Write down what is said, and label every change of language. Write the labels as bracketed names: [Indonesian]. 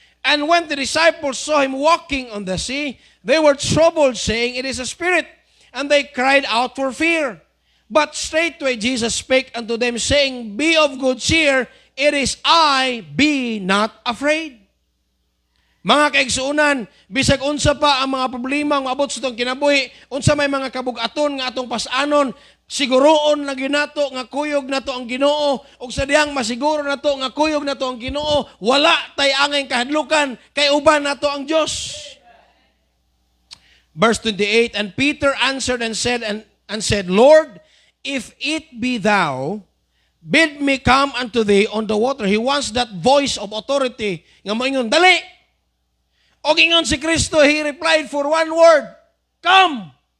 [English] And when the disciples saw him walking on the sea, they were troubled, saying, It is a spirit. And they cried out for fear. But straightway Jesus spake unto them, saying, Be of good cheer, it is I, be not afraid. [Cebuano] Mga kaigsuunan, bisag unsa pa ang mga problema nga abot sa itong kinabuhi, unsa may mga kabugaton nga atong pasanon, siguroon na ginato nga kuyog nato ang Ginoo, ug sa dihang masiguro nato nga kuyog nato ang Ginoo, wala tay angay kahadlukan kay uban nato ang Dios. [English] Verse 28, and Peter answered and said, Lord, if it be thou, bid me come unto thee on the water. He wants that voice of authority [Cebuano] nga moingon, dali. Og ingon si Kristo, [English] he replied for one word, come.